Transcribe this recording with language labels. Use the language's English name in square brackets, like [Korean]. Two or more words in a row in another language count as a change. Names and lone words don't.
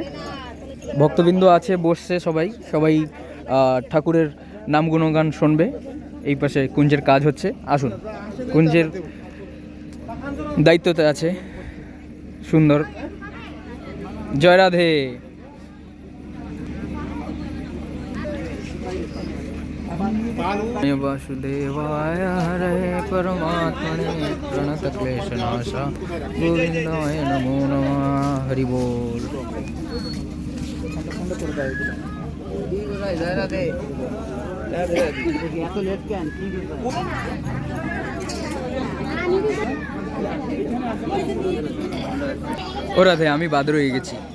[Bangla] ভক্তবৃন্দ আছে, বসছে সবাই সবাই ঠাকুরের নাম গুণগান শুনবে। এই পাশে কুঞ্জের কাজ হচ্ছে। আসুন, কুঞ্জের দায়িত্বতে আছে সুন্দর। জয় রাধে। [Sanskrit] वासुदेवाय हरे परमात्मने प्रणत क्लेशनाशा गोविंदाय नमो नमः। [Bangla] হরি বোল। ও রাধে, আমি বাদ রয়ে গেছি।